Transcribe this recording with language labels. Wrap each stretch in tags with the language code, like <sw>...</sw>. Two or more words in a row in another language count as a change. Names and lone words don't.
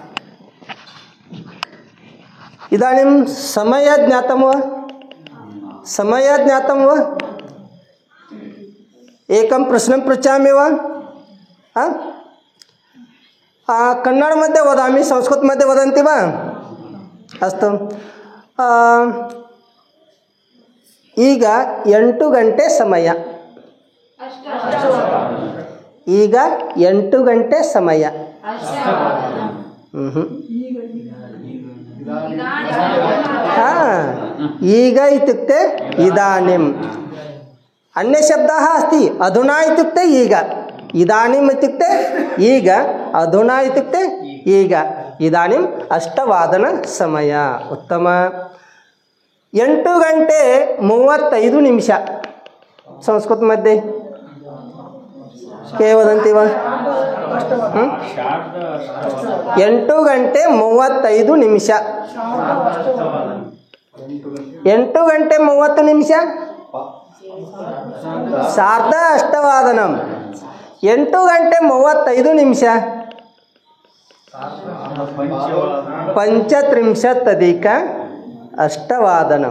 <sa>इदानीं समयः ज्ञातं वा? समयः ज्ञातं वा? एकं प्रश्नं पृच्छामि वा? कन्नड मध्ये वदामि, संस्कृत मध्ये वदन्ति वा?</sa> <kn>अस्तु। ಈಗ 8 ಗಂಟೆ ಸಮಯ. ಈಗ 8 ಗಂಟೆ ಸಮಯ.</kn> <sa>ಈಗ इत्युक्ते इदानीम्. अन्यशब्दः अस्ति, अधुना इत्युक्ते ಈಗ. इदानीम् इत्युक्ते ಈಗ, अधुना इत्युक्ते ಈಗ. इदानीम् 8 ಸಮಯ. उत्तम.</sa> <kn>8 ಗಂಟೆ 35 ನಿಮಿಷ.</kn> <sa>ಸಂಸ್ಕೃತ मध्ये के वदन्ति वा?</sa> <kn>8 ಗಂಟೆ 35 ನಿಮಿಷ. 8 ಗಂಟೆ 30 ನಿಮಿಷ</kn> <sa>ಸಾರ್ಧ ಅಷ್ಟವಾದನಂ.</sa> <kn>8 ಗಂಟೆ 35 ನಿಮಿಷ</kn> <sa>ಪಂಚತ್ರಿಂಶತ್ತಧಿಕ ಅಷ್ಟವಾದನಂ.</sa>